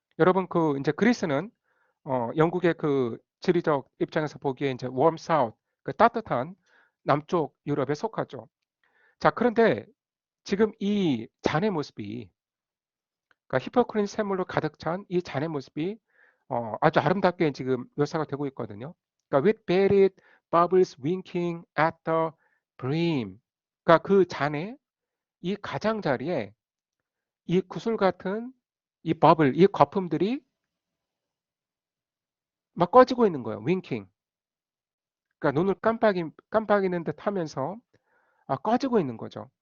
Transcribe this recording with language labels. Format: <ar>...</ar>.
<ko>여러분 그 이제 그리스는 영국의 그 지리적 입장에서 보기에 이제</ko> <en>warm south,</en> <ko>그 따뜻한 남쪽 유럽에 속하죠. 자, 그런데 지금 이 잔의 모습이, 그러니까 히포크린 샘물로 가득 찬 이 잔의 모습이 아주 아름답게 지금 묘사가 되고 있거든요. 그러니까</ko> <en>with varied bubbles winking at the brim.</en> <ko>그러니까 그 잔의 이 가장자리에 이 구슬 같은 이 버블, 이 거품들이 막 꺼지고 있는 거예요.</ko> <en>winking.</en> <ko>그러니까 눈을 깜빡이는 듯 하면서 꺼지고 있는 거죠.</ko>